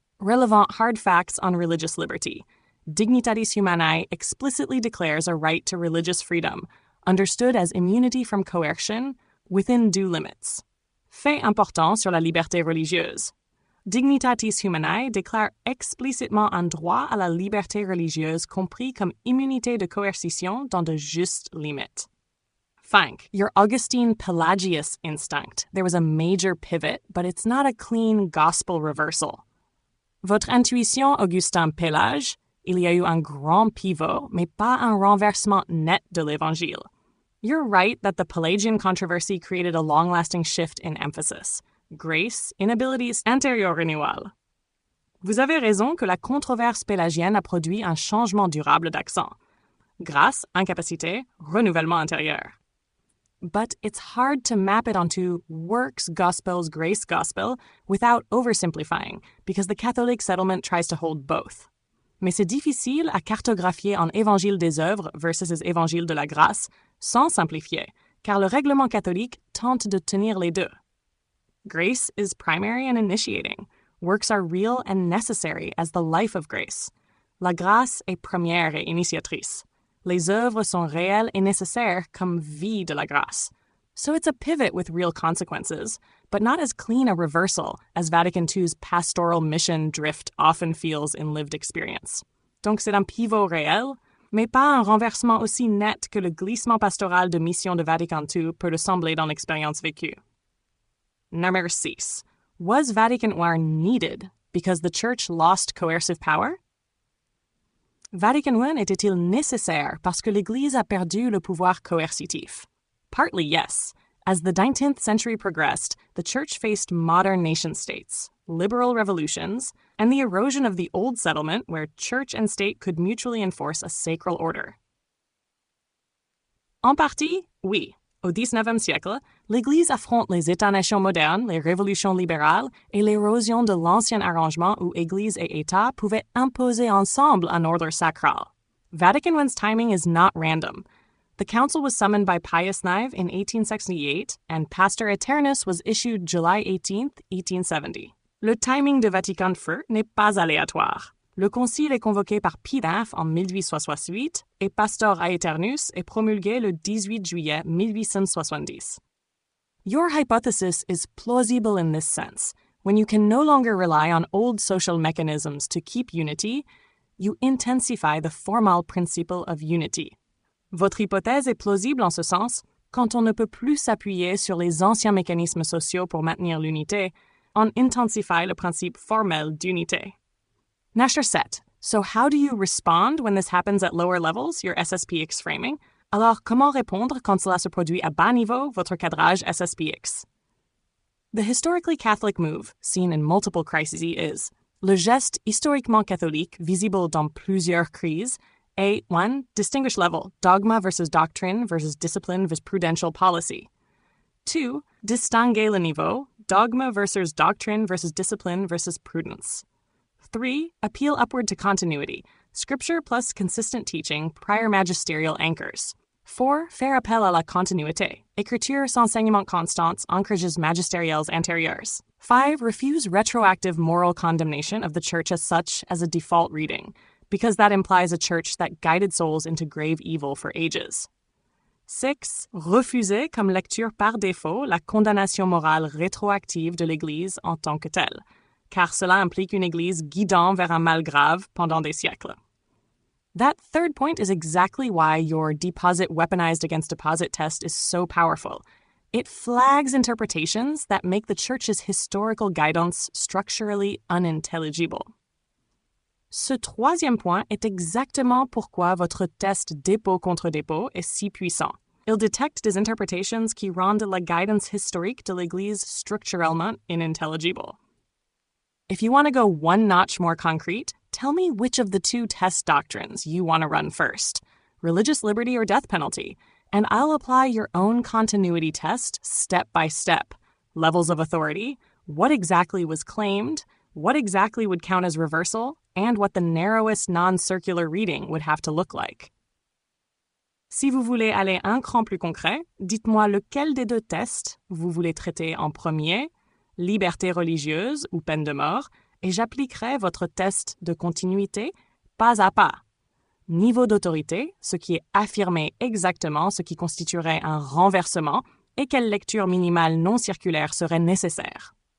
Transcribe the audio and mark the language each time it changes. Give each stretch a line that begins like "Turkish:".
English: Relevant hard facts on religious liberty. Dignitatis Humanae explicitly declares a right to religious freedom, understood as immunity from coercion within due limits.
French: Fait important sur la liberté religieuse. Dignitatis Humanae déclare explicitement un droit à la liberté religieuse compris comme immunité de coercition dans de justes limites.
English: 5. Your Augustine Pelagius instinct. There was a major pivot, but it's not a clean gospel reversal.
French: Votre intuition Augustin Pélage, il y a eu un grand pivot, mais pas un renversement net de l'Évangile.
English: You're right that the Pelagian controversy created a long-lasting shift in emphasis. Grace, inabilities, intérieur renewal.
French: Vous avez raison que la controverse pélagienne a produit un changement durable d'accent. Grâce, incapacité, renouvellement intérieur.
English: But it's hard to map it onto works gospels, grace gospel without oversimplifying, because the Catholic settlement tries to hold both.
French: Mais c'est difficile à cartographier en évangile des œuvres versus évangile de la grâce sans simplifier, car le règlement catholique tente de tenir les deux.
English: Grace is primary and initiating. Works are real and necessary as the life of grace.
French: La grâce est première et initiatrice. Les œuvres sont réelles et nécessaires comme vie de la grâce.
English: So it's a pivot with real consequences, but not as clean a reversal as Vatican II's pastoral mission drift often feels in lived experience.
French: Donc c'est un pivot réel, mais pas un renversement aussi net que le glissement pastoral de mission de Vatican II peut le sembler dans l'expérience vécue.
English: Number 6. Was Vatican I needed because the Church lost coercive power?
French: Vatican I était-il nécessaire parce que l'Église a perdu le pouvoir coercitif?
English: Partly yes. As the 19th century progressed, the Church faced modern nation-states, liberal revolutions, and the erosion of the old settlement where Church and state could mutually enforce a sacral order.
French: En partie, oui. Au 19e siècle, l'Église affronte les États-nations modernes, les révolutions libérales et l'érosion de l'ancien arrangement où Église et État pouvaient imposer ensemble un ordre sacral.
English: Vatican I's timing is not random. The council was summoned by Pius IX in 1868, and Pastor Aeternus was issued July 18, 1870.
French: Le timing de Vatican I n'est pas aléatoire. Le concile est convoqué par Pie IX en 1868 et Pastor Aeternus est promulgué le 18 juillet 1870.
English: Your hypothesis is plausible in this sense. When you can no longer rely on old social mechanisms to keep unity, you intensify the formal principle of unity.
French: Votre hypothèse est plausible en ce sens, quand on ne peut plus s'appuyer sur les anciens mécanismes sociaux pour maintenir l'unité, on intensifie le principe formel d'unité.
English: Nasher 7. So how do you respond when this happens at lower levels, your SSPX framing?
French: Alors, comment répondre quand cela se produit à bas niveau, votre cadrage SSPX?
English: The historically Catholic move, seen in multiple crises, is
French: le geste historiquement catholique visible dans plusieurs crises est
English: 1. Distinguish level, dogma versus doctrine versus discipline versus prudential policy. 2.
French: Distinguer le niveau, dogma versus doctrine versus discipline versus prudence. 3.
English: Appeal upward to continuity, scripture plus consistent teaching, prior magisterial anchors. 4.
French: Faire appel à la continuité, écriture sans enseignement constants, ancrages magistériels antérieurs. 5.
English: Refuse retroactive moral condemnation of the church as such as a default reading, because that implies a church that guided souls into grave evil for ages. 6.
French: Refuser comme lecture par défaut la condamnation morale rétroactive de l'Église en tant que telle, car cela implique une Église guidant vers un mal grave pendant des siècles.
English: That third point is exactly why your deposit weaponized against deposit test is so powerful. It flags interpretations that make the Church's historical guidance structurally unintelligible.
French: Ce troisième point est exactement pourquoi votre test dépôt contre dépôt est si puissant. Il détecte des interpretations qui rendent la guidance historique de l'Église structurellement inintelligible.
English: If you want to go one notch more concrete, tell me which of the two test doctrines you want to run first, religious liberty or death penalty, and I'll apply your own continuity test step by step. Levels of authority, what exactly was claimed, what exactly would count as reversal, and what the narrowest non-circular reading would have to look like.
French: Si vous voulez aller un cran plus concret, dites-moi lequel des deux tests vous voulez traiter en premier, liberté religieuse ou peine de mort, et j'appliquerai votre test de continuité pas à pas. Niveau d'autorité, ce qui est affirmé exactement ce qui constituerait un renversement et quelle lecture minimale non circulaire serait nécessaire.